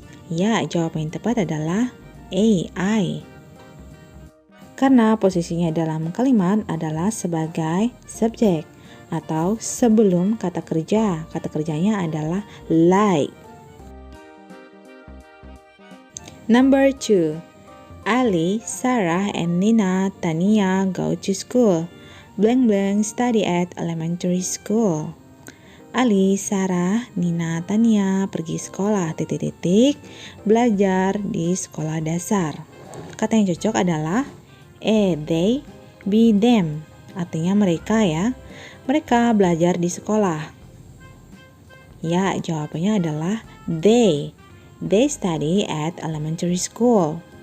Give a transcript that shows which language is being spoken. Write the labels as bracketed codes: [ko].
[id] Ya, jawaban yang tepat adalah A, I. Karena posisinya dalam kalimat adalah sebagai subjek atau sebelum kata kerja. Kata kerjanya adalah like. [en] Number 2. Ali, Sarah, and Nina, Tania go to school. Blank blank study at elementary school. [id] Ali, Sarah, Nina, Tania pergi sekolah belajar di sekolah dasar. Kata yang cocok adalah A, they, B, them. Artinya mereka ya. Mereka belajar di sekolah. Ya, jawabannya adalah they. [en] They study at elementary school.